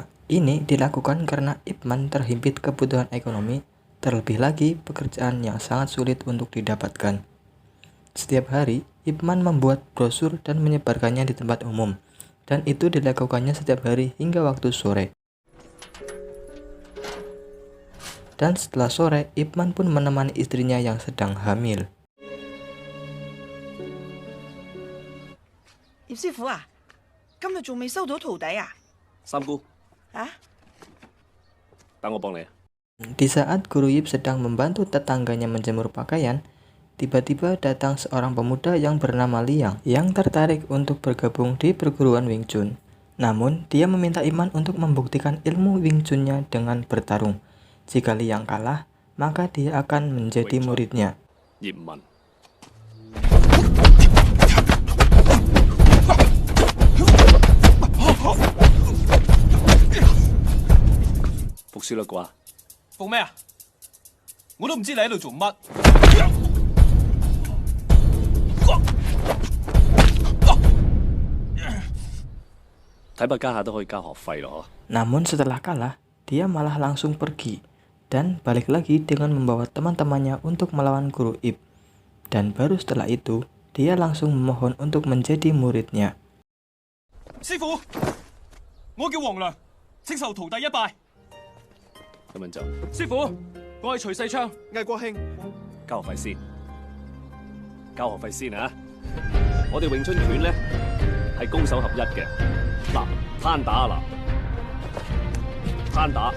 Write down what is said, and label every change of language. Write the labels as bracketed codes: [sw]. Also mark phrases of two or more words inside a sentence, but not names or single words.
[id] Ini dilakukan karena Ip Man terhimpit kebutuhan ekonomi, terlebih lagi pekerjaan yang sangat sulit untuk didapatkan. Setiap hari, Ip Man membuat brosur dan menyebarkannya di tempat umum, dan itu dilakukannya setiap hari hingga waktu sore. Dan setelah sore, Ip Man pun menemani istrinya yang sedang hamil. [yue] 葉師傅啊，今日仲未收到徒弟啊？三姑，啊？等我幫你啊！ [id] Di saat Guru Ip sedang membantu tetangganya menjemur pakaian, tiba-tiba datang seorang pemuda yang bernama Liang yang tertarik untuk bergabung di perguruan Wing Chun. Namun, dia meminta Ip Man untuk membuktikan ilmu Wing Chun-nya dengan bertarung. Jika Liang kalah, maka dia akan menjadi muridnya. [yue] 葉問，服輸啦啩？服咩啊？我都唔知你喺度做乜。睇怕家下都可以交學費咯。 [id] Namun setelah kalah, dia malah langsung pergi dan balik lagi dengan membawa teman-temannya untuk melawan Guru Ip. Dan baru setelah itu, dia langsung memohon untuk menjadi muridnya. [yue] 師傅，我叫黃良，請受徒弟一拜。咁樣就師傅，我係徐世昌，魏國興。交學費先，交學費先啊！我哋詠春拳咧係攻守合一嘅，嗱攤打嗱攤打，